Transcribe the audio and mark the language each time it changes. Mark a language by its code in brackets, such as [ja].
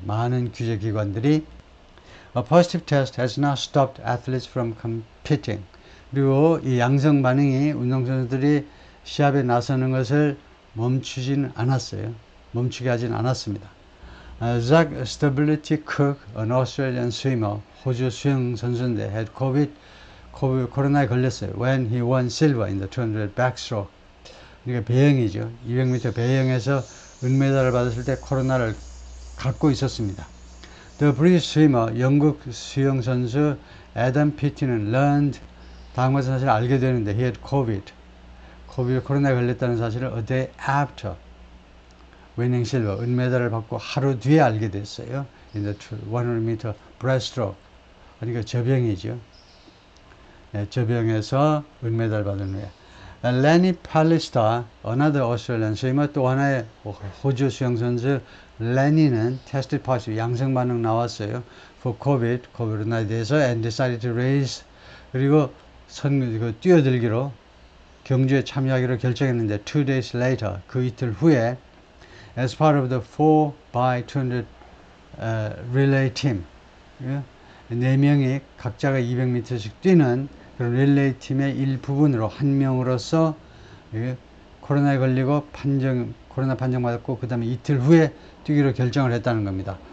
[ko] 많은 규제 기관들이 [en] A positive test has not stopped athletes from competing. [ko] 그리고 이 양성 반응이 운동선수들이 시합에 나서는 것을 멈추진 않았어요. 멈추게 하진 않았습니다. [en] Zach Stability Cook, an Australian swimmer, [ko] 호주 수영 선수인데 [en] had [ko] 코로나에 걸렸어요. [en] When he won silver in the 200 backstroke. [ko] 그러니까 배영이죠. 200m 배영에서 은메달을 받았을 때 코로나를 갖고 있었습니다. [en] The British swimmer, [ko] 영국 수영 선수 Adam Peaty는 learned 다음 것을 사실 알게 되는데 he had 코로나에 걸렸다는 사실을 [en] a day after winning silver, [ko] 은메달을 받고 하루 뒤에 알게 됐어요. [en] In the 100m breaststroke. [ko] 그러니까 저병이죠. 저병에서 은메달 받은 후에. Lenny Pallister, [en] another Australian swimmer, [ko] 또 하나의 호주 수영선수 레니는 [en] tested positive, [ko] 양성 반응 나왔어요. [en] For [ko] 코로나에 대해서 [en] and decided to race. [ko] 그리고 뛰어들기로 경주에 참여하기로 결정했는데 [en] 2 days later, [ko] 그 이틀 후에 [en] as part of the 4x200 relay team, [ko] 4명이 각자가 200m씩 뛰는 그런 릴레이 팀의 일부분으로 한 명으로서 코로나에 걸리고 코로나 판정받았고 그 다음에 이틀 후에 뛰기로 결정을 했다는 겁니다.